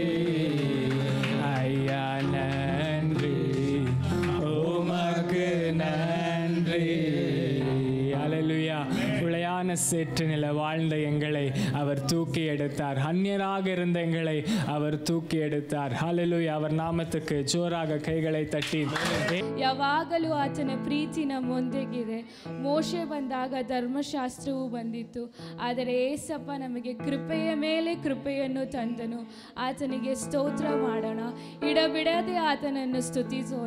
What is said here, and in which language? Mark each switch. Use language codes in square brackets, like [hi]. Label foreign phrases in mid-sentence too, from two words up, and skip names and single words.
[ta] ஐயா நன்றி உமக்கு நன்றி. ஹல்லேலூயா. உளையான சேற்றினில வாழ்ந்த எங்களை அவர் தூக்கி எடுத்தார். அந்நியராக இருந்த எங்களை அவர் தூக்கி எடுத்தார். ஹல்லேலூயா. அவர் [kn] ನಾಮಕ್ಕೆ ಜೋರಾಗ ಕೈகளை ತಟ್ಟಿ ಯಾವಾಗಲೂ ಆತನ ಪ್ರೀತಿ ನಮ್ಮೊಂದಿಗಿದೆ. ಮೋಶೆ ಬಂದಾಗ ಧರ್ಮಶಾಸ್ತ್ರವು ಬಂದಿತ್ತು, ಆದರೆ ಏಸಪ್ಪ ನಮಗೆ ಕೃಪೆಯ ಮೇಲೆ ಕೃಪೆಯನ್ನು ತಂದನು. ಆತನಿಗೆ ಸ್ತೋತ್ರ ಮಾಡೋಣ, ಇಡಬಿಡದೆ ಆತನನ್ನು ಸ್ತುತಿಸೋಣ.